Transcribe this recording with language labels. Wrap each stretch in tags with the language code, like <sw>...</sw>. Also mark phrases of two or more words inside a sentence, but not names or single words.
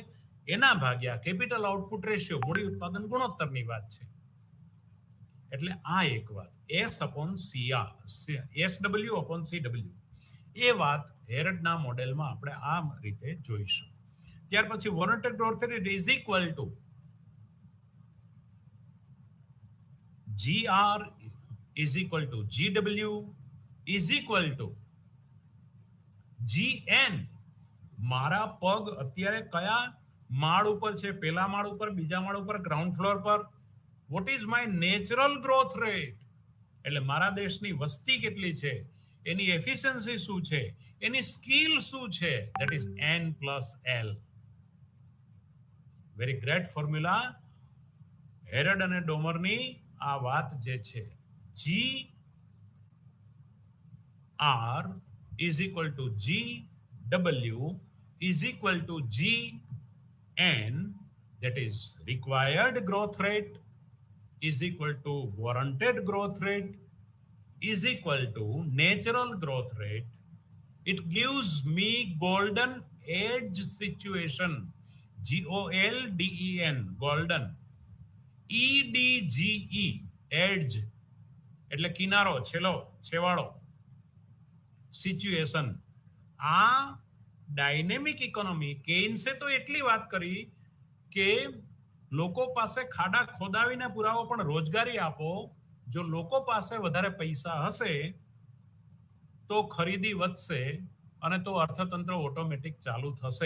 <gu>એના ભાગ્યા</gu> <en>capital output ratio,</en> <gu>મૂડી ઉત્પાદન ગુણોત્તરની વાત છે. એટલે આ એક વાત</gu> <en>SW upon CW,</en> <gu>એ વાત હેરડના મોડેલમાં આપણે આ રીતે જોઈશું. ત્યાર પછી</gu> <en>warranted growth rate is equal to GR is equal to GW is equal to GN.</en> <gu>મારા પગ અત્યારે કયા માળ ઉપર છે? પહેલા માળ ઉપર, બીજા માળ ઉપર,</gu> <en>ground floor</en> <gu>પર.</gu> <en>what is my natural growth rate?</en> <gu>એટલે મારા દેશની વસ્તી કેટલી છે, એની એફિશિયન્સી શું છે, એની સ્કિલ શું છે?</gu> <en>that is N plus L. very great formula.</en> <gu>હેરડ અને ડોમરની આ વાત જે છે,</gu> <en>GR is equal to GW is equal to GN, that is required growth rate is equal to warranted growth rate is equal to natural growth rate. It gives me golden edge situation. GOLDEN, golden. EDGE, edge</en> <gu>એટલે કિનારો, છેવાડો, સિચ્યુએશન. આ</gu> <en>dynamic economy,</en> <gu>કેઇન્સે તો એટલી વાત કરી કે લોકો પાસે ખાડા ખોદાવીને પુરાવો, પણ રોજગારી આપો. જો લોકો પાસે વધારે પૈસા હશે તો ખરીદી વધશે અને તો અર્થતંત્ર ઓટોમેટિક ચાલુ થશે.</gu>